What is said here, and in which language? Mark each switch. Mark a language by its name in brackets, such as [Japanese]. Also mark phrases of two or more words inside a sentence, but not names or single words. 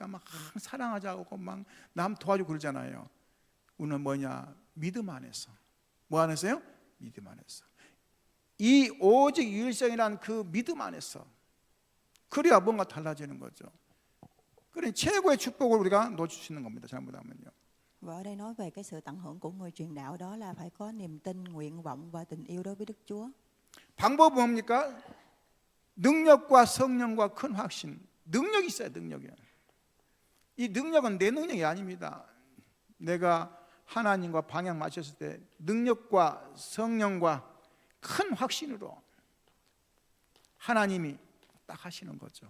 [Korean] 막 사랑하자고 막 남 도와주고 그러잖아요. 우리는 뭐냐? 믿음 안에서. 뭐 안에서요? 믿음 안에서. 이 오직 유일성이라는 그 믿음 안에서. 그래야 뭔가 달라지는 거죠. 그러니 최고의 축복을 우리가 놓칠 수 있는 겁니다. 잘못하면요. [Vietnamese] Và ở đây nói về cái sự tận hưởng của người truyền đạo, đó là phải có niềm tin, nguyện vọng và tình yêu đối với Đức Chúa. [Korean] 방법은 뭡니까? 능력과 성령과 큰 확신. 능력이 있어야 능력이. 이 능력은 내 능력이 아닙니다. 내가 하나님과 방향 맞췄을 때 능력과 성령과 큰 확신으로 하나님이 딱 하시는 거죠.